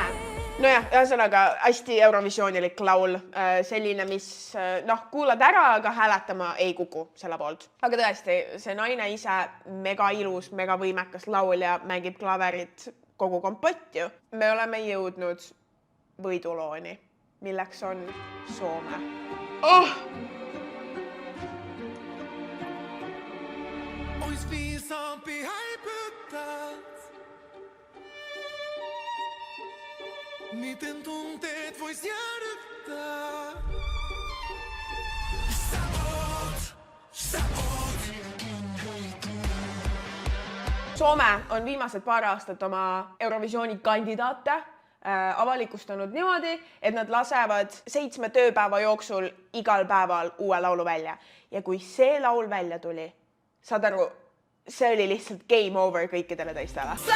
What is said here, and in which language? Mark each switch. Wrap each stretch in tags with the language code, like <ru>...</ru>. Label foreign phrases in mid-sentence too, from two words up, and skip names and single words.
<et>Nojah, ühesõnaga hästi Eurovisioonilik laul, selline, mis kuulad ära, aga hääletama ei kuku selle poolt. Aga tõesti, see naine ise mega ilus, mega võimekas laulja, mängib klaverit kogu kompott ju. Me oleme jõudnud võidulooni, milleks on Soome.</et> <fi>Ois viisaampi häipyttää. Miten tunteet vois jäädyttää? Sä oot.</fi> <et>Soome on viimased paar aastat oma Eurovisiooni kandidaate avalikustanud niimoodi, et nad lasevad 7 tööpäeva jooksul igal päeval uue laulu välja. Ja kui see laul välja tuli, saad aru, see oli lihtsalt</et> <en>game over</en> <et>kõikidele teistele.</et>